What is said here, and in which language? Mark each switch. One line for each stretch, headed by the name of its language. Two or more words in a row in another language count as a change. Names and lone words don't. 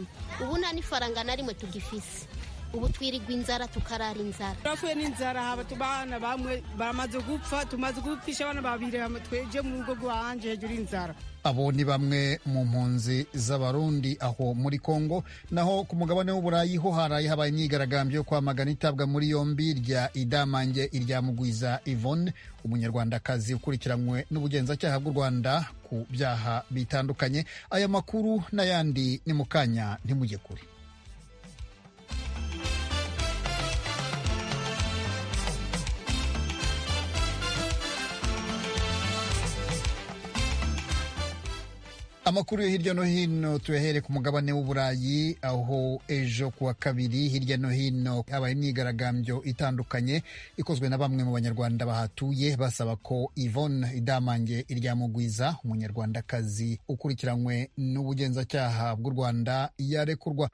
Rundi: Ubu nta n'ifaranga na rimwe tugifise. Ubu twirirwa inzara tukarara inzara. Turafuye n'inzara, haba tubana bamwe bamaze gupfa, tumaze gupfisha abana babiri, tweje mu rugo rwanje hejuru inzara.
Kinyarwanda: Abo ni bamwe mu mpunzi z'abarundi aho muri Kongo. Naho ku mugabane w'Uburayi ho haraye habaye imyigaragambyo yo kwamagana itabwa muri yombi rya Idamange Iryamugwiza Yvonne, umunyarwandakazi ukurikiranywe n'ubugenzacyaha bw'u Rwanda ku byaha bitandukanye. Aya makuru n'ayandi ni mu kanya, ntimujye kure. Amakuru yo hirya no hino tuyahere ku mugabane w'Uburayi, aho ejo kuwa kabiri hirya no hino habaye imyigaragambyo itandukanye ikozwe na bamwe mu banyarwanda bahatuye basaba ko Yvonne Idamange Iryamugwiza, umunyarwandakazi ukurikiranywe n'ubugenzacyaha bw'u Rwanda, yarekurwa.